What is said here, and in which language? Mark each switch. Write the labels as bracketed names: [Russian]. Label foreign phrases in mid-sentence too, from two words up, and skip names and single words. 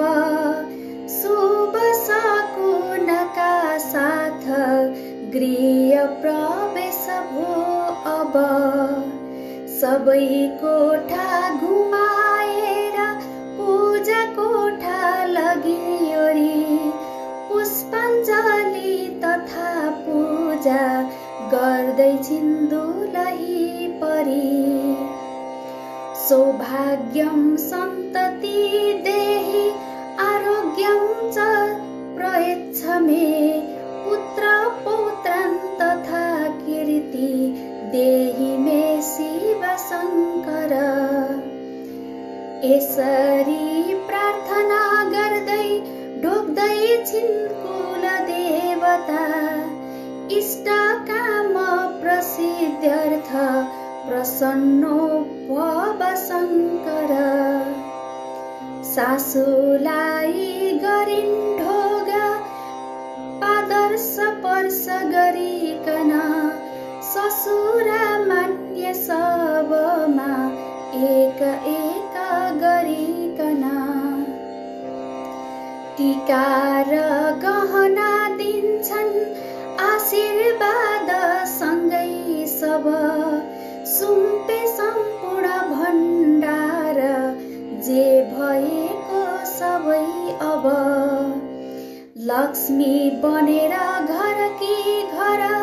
[Nepali] शुभ सकुनका साथ गृह प्रवेश भो अब सबै कोठा घुमाएर पूजा कोठा लगियोरी पुष्पाञ्जली तथा पूजा गर्दैछिन् दुलही परी [Sanskrit] सौभाग्यं सन्तति देहि आरोग्यं च प्रयच्छ मे पुत्र पौत्रं तथा कीर्ति देहि मे शिव शङ्कर [Nepali] यसरी प्रार्थना गर्दै ढोक्दैछिन् कुल देवता [Sanskrit] इष्ट काम प्रसिद्ध्यर्थ प्रसन्नो भव शङ्कर [Nepali] सासुलाई गरिन् ढोग पादर स्पर्श गरिकन ससुरा मान्य सबमा एक एक गरिकन टीका र गहना दिन्छन् आशीर्वाद सँगै सब सुम्पे सम्पूर्ण भण्डार जे भएको सबै अब लक्ष्मी बनेर घर कि घर